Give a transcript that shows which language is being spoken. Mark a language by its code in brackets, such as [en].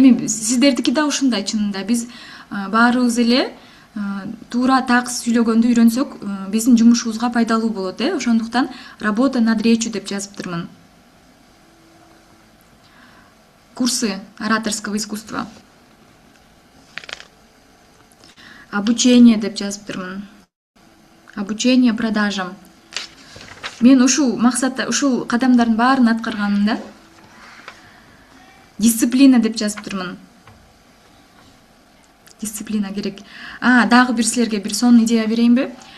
[ky] Эми сиздердики да ушундай чынында. Биз баарыбыз эле туура такыс сүйлөгөндү үйрөнсөк, биздин жумушубузга пайдалуу болот, Ошондуктан [ru] работа над речью [ky] деп жазып турмун. [ru] Курсы ораторского искусства. Обучение [ky] деп жазып турмун. [ru] Обучение продажам. [ky] Мен ушул максатта, ушул кадамдардын баарын аткарганмын да. Дисциплина деп жазып турмун. Дисциплина керек. Дагы бир силерге бир сонун идея берейинби?